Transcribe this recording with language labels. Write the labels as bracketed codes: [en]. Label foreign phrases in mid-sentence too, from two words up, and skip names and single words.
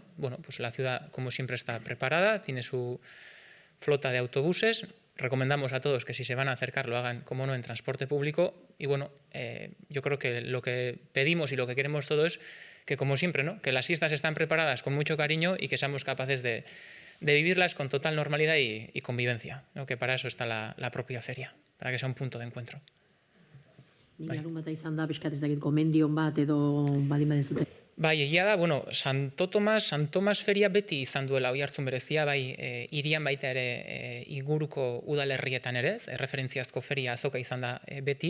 [es] Bueno, pues la ciudad, como siempre, está preparada, tiene su flota de autobuses, recomendamos a todos que si se van a acercar lo hagan, como no, en transporte público. Y bueno, yo creo que lo que pedimos y lo que queremos todos es que, como siempre, ¿no?, que las fiestas están preparadas con mucho cariño y que seamos capaces de vivirlas con total normalidad y convivencia, ¿no?, que para eso está la propia feria, para que sea un punto de encuentro. [eu] Nik larunbata izan da, pixkat ez dakit, gomendion bat edo baldin badezute. Bai, egia da, bueno, Santo Tomas feria beti izan duela oihartzun berezia, bai, hirian baita ere inguruko udalerrietan ere, erreferentziazko feria azoka izan da beti.